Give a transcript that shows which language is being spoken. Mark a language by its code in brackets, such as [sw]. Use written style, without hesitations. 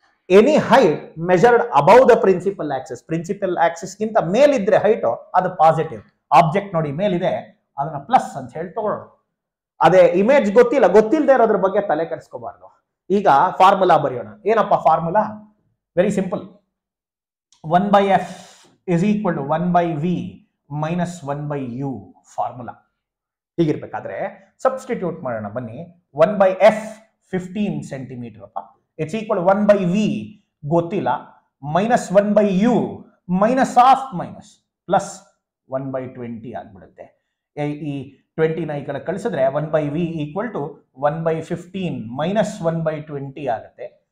[en] any height measured above the principal axis [kn] ಗಿಂತ ಮೇಲಿದ್ರೆ height ಅದು positive. Object ನೋಡಿ ಮೇಲಿದೆ, ಅದನ್ನ ಪ್ಲಸ್ ಅಂತ ಹೇಳಿ ತಗೊಳ್ಳೋಣ. ಅದೇ ಇಮೇಜ್ ಗೊತ್ತಿಲ್ಲದೆ ಇರೋದ್ರ ಬಗ್ಗೆ ತಲೆ ಕೆಡಿಸ್ಕೋಬಾರ್ದು. ಈಗ ಫಾರ್ಮುಲಾ ಬರೆಯೋಣ. ಏನಪ್ಪ formula? Very simple. [en] 1/f is equal to 1/v minus 1/u formula. [kn] ಹೀಗಿರ್ಬೇಕಾದ್ರೆ substitute ಮಾಡೋಣ ಬನ್ನಿ. 1/f 15 ಸೆಂಟಿಮೀಟರ್ ಅಪ್ಪ, ಇಟ್ಸ್ ಈಕ್ವಲ್ 1/v ಗೊತ್ತಿಲ್ಲ, minus 1/u minus of minus plus 1/20 ಆಗ್ಬಿಡುತ್ತೆ. ಈ 20ನ ಈ ಕಡೆ ಕಳಿಸಿದ್ರೆ 1/v ಈಕ್ವಲ್ ಟು 1/15 ಮೈನಸ್ 1/20 ಆಗುತ್ತೆ.